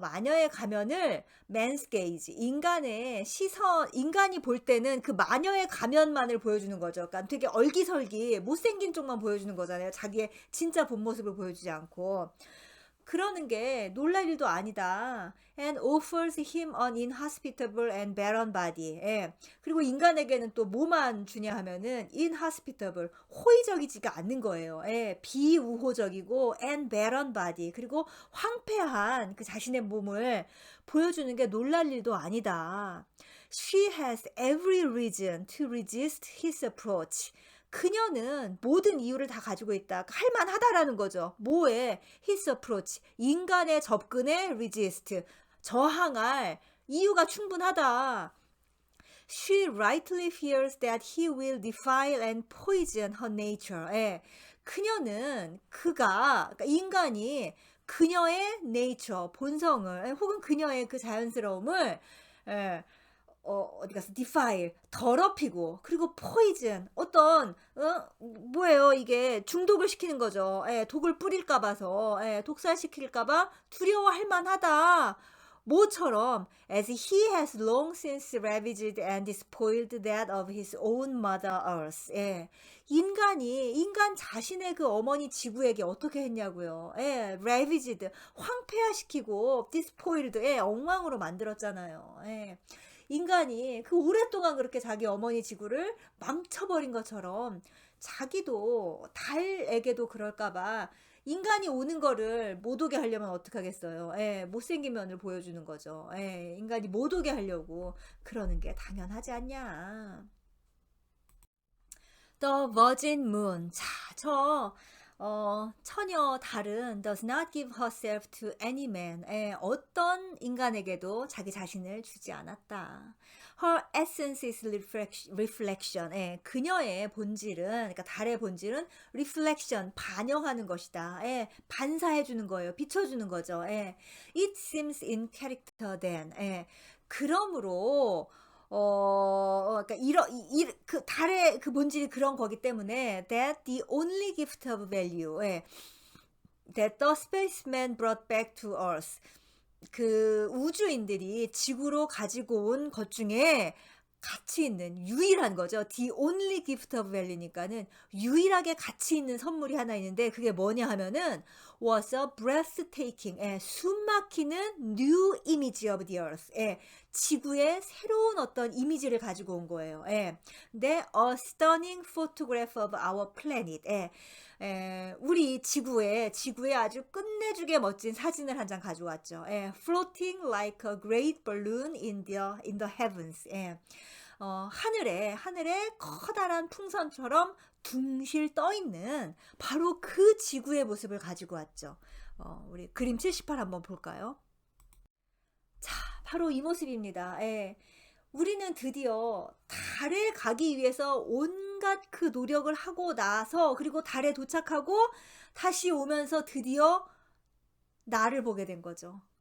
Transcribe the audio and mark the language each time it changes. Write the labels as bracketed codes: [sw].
[ko] 마녀의 가면을 맨스 게이지, 인간의 시선, 인간이 볼 때는 그 마녀의 가면만을 보여주는 거죠. 그러니까 되게 얼기설기 못생긴 쪽만 보여주는 거잖아요. 자기의 진짜 본 모습을 보여주지 않고. 그러는 게 놀랄 일도 아니다. [en] And offers him an inhospitable and barren body. [ko] 예. 그리고 인간에게는 또 뭐만 주냐 하면은 inhospitable, 호의적이지가 않는 거예요. 예. 비우호적이고 [en] and barren body. [ko] 그리고 황폐한 그 자신의 몸을 보여주는 게 놀랄 일도 아니다. [en] She has every reason to resist his approach. [ko] 그녀는 모든 이유를 다 가지고 있다. 할만하다라는 거죠. 뭐에? [en] His approach. [ko] 인간의 접근에 resist. 저항할 이유가 충분하다. [en] She rightly fears that he will defile and poison her nature. [ko] 예. 그녀는 그러니까 인간이 그녀의 nature, 본성을 혹은 그녀의 그 자연스러움을 예, 어디 가서 defile, 더럽히고, 그리고 poison, 어떤, 뭐예요, 이게 중독을 시키는 거죠. 예, 독을 뿌릴까 봐서, 예, 독살시킬까 봐 두려워할 만하다. 모처럼, [en] as he has long since ravaged and despoiled that of his own mother earth. [ko] 예, 인간 자신의 그 어머니 지구에게 어떻게 했냐고요. 예, ravaged, 황폐화시키고, despoiled, 예, 엉망으로 만들었잖아요. 예. 인간이 그 오랫동안 그렇게 자기 어머니 지구를 망쳐버린 것처럼 자기도 달에게도 그럴까봐 인간이 오는 거를 못 오게 하려면 어떡하겠어요. 예, 못생긴 면을 보여주는 거죠. 예, 인간이 못 오게 하려고 그러는 게 당연하지 않냐. [en] The Virgin Moon. [ko] 자, 처녀 달은 [en] does not give herself to any man. [ko] 어떤 인간에게도 자기 자신을 주지 않았다. [en] Her essence is reflection. [ko] 그녀의 본질은, 그러니까 달의 본질은 reflection, 반영하는 것이다. 반사해주는 거예요. 비춰주는 거죠. [en] It seems in character then. [ko] 그러므로 그러니까 그 달의 그 본질이 그런 거기 때문에 [en] that the only gift of value that the spaceman brought back to Earth, [ko] 그 우주인들이 지구로 가지고 온 것 중에 가치 있는 유일한 거죠. [en] The only gift of value [ko] 니까는 유일하게 가치 있는 선물이 하나 있는데 그게 뭐냐 하면은 [en] was a breathtaking, [ko] 숨막히는 [en] new image of the earth. [ko] 지구의 새로운 어떤 이미지를 가지고 온 거예요. 근데 [en] a stunning photograph of our planet. [ko] 우리 지구에 아주 끝내주게 멋진 사진을 한 장 가져왔죠. [en] floating like a great balloon in the heavens. [ko] 하늘에 커다란 풍선처럼 둥실 떠 있는 바로 그 지구의 모습을 가지고 왔죠. 우리 그림 78 한번 볼까요? 자, 바로 이 모습입니다. 우리는 드디어 달에 가기 위해서 온갖 그 노력을 하고 나서 그리고 달에 도착하고 다시 오면서 드디어 나를 보게 된 거죠.